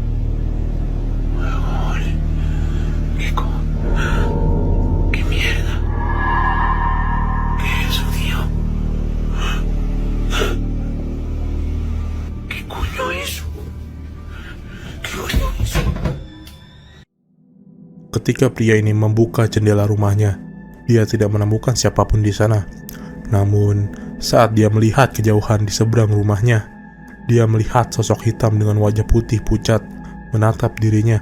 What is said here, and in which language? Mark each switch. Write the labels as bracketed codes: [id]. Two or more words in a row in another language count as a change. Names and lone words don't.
[es] Joder. ¿Qué mierda? ¿Qué es eso, tío? ¿Qué coño es eso? ¿Qué coño es eso? [id] Ketika pria ini membuka jendela rumahnya, dia tidak menemukan siapapun di sana. Namun, saat dia melihat kejauhan di seberang rumahnya, dia melihat sosok hitam dengan wajah putih pucat menatap dirinya.